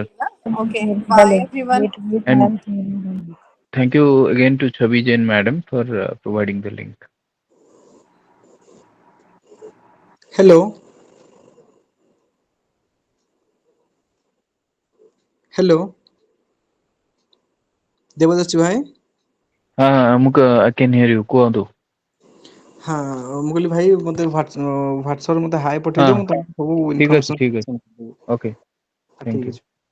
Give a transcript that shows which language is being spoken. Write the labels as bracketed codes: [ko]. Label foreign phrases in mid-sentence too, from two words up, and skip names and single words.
[en] Yeah? Okay. Bye, Hello. everyone. I And am saying. thank you again to Chabi Jain madam for providing the link. Hello, hello, [or] ଦେବଦର୍ଶୀ ଭାଇ। [en] I can hear you. [or] କୁହନ୍ତୁ। ହଁ ମୁଁ କହିଲି ଭାଇ ମୋତେ ହ୍ୱାଟ୍ସଆପରେ ମୋତେ ହାଇ ହଁ ପଠେଇଦିଅ, ମୁଁ ତମକୁ ସବୁ ଠିକ ଅଛି, ଇନଫର୍ମେସନ ଠିକ ଅଛି। ସେଣ୍ଡ କରିଦେବି। [en] Okay, thank [or] ଠିକ [en] you. [or] ଅଛି।